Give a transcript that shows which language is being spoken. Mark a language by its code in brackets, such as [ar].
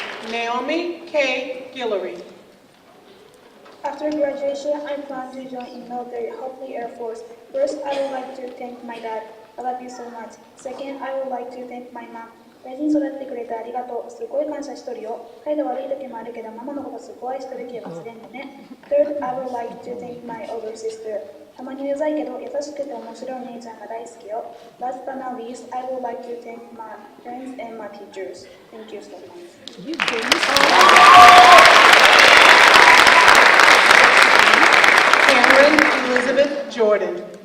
[en] Naomi K. Guillory. After graduation, I plan to join in military, hopefully Air Force. First, I would like to thank my dad. I love you so much. Second, I would like to thank my mom. [ja] 大事に育ってくれてありがとう。すごい感謝しとるよ。態度悪い時もあるけど、ママのことすごい愛してるけど忘れんでね。 [en] Third, I would like to thank my older sister. [ja] たまにうざいけど、優しくて面白いお姉ちゃんが大好きよ。 [en] Last but not least, I would like to thank my friends and my teachers. Thank you so much. Cameron Elizabeth Jordan.